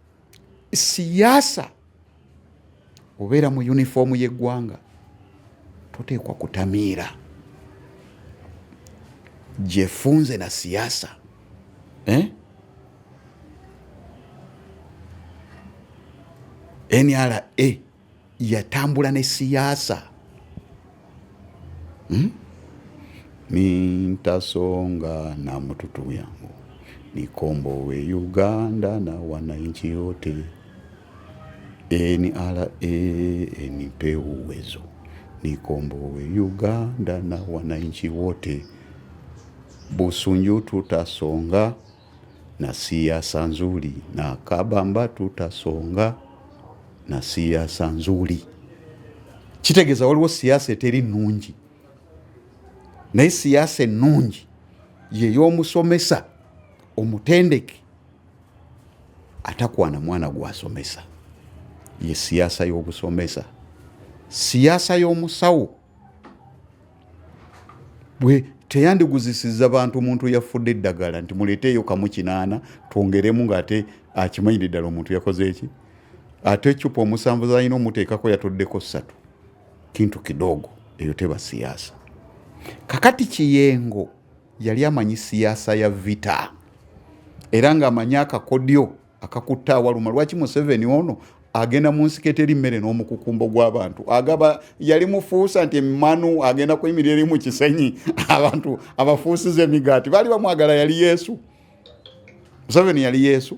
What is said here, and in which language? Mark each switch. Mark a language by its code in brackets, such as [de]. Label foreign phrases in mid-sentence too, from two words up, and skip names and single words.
[lg] Siyaasa obeera mu yunifoomu y'eggwanga toteekwa kutamiira. Gyefunze na siasa NRA yatambula ne siasa. [sw] Mintasonga na mtutu yangu nikombowe Uganda na wananchi wote. NRA nipe uwezo nikombowe Uganda na wananchi wote. Busunju tutasonga na siasa nzuri, na Kabamba tutasonga na siasa nzuri. [lg] Kitegeeza waliwo siasa eteri nnungi, naye siasa ennungi ye y'omusomesa omutendeke atakwana mwana gwasomesa. Ye siasa y'obusomesa. Siasa y'omusawo bwe teyandiguzisiza bantu omuntu yafudde eddagala nti muleeteeyo kamu 8 twongeremu ng'ate akimanyire ddala omuntu yakoze eki. Ate ecupa 7 zalina omuteekako yatoddeko 3. Kintu kidogo, eyo teba siasa. Kakati Kiyengo yali amanyi [sw] siasa ya vita, [lg] era ng'amanyi akakodyo akakutta awaluma. Lwaki Museveni ono agenda mu nsiko eteri mmere n'omukukumbo gw'abantu? Agaba yali mufuusa nti emmanu agenda kuyimirira eri mu kisenyi abantu abafuusiza emigaati. Baali bamwagala, yali Yesu. Museveni yali Yesu.